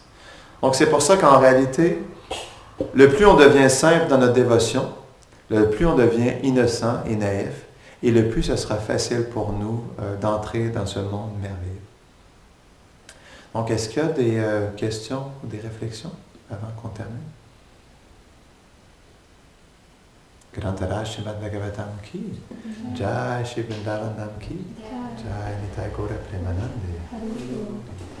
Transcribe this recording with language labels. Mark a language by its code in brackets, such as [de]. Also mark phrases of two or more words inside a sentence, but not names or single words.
[fr] Donc, c'est pour ça qu'en réalité, le plus on devient simple dans notre dévotion, le plus on devient innocent et naïf, et le plus ce sera facile pour nous d'entrer dans ce monde merveilleux. Donc, est-ce qu'il y a des questions ou des réflexions avant qu'on termine? [hi] ग्रंथराज श्रीमद् भागवतम् की, जय श्री वृंदावन धाम की, जय निताई गौर प्रेमानंदे.